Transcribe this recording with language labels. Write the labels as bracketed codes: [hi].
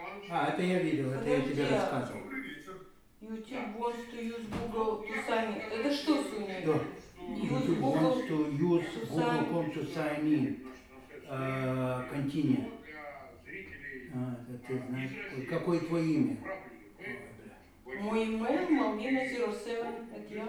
[ru] А, это я видел, это я тебе рассказывал. [en] YouTube wants to use Google to sign in. [ru] Это что, Суня? Что? [en] YouTube wants to use Google com to sign in. Continue. [ru] А, ты знаешь, какое твое имя? Мой имейл malvina07@yahoo.com.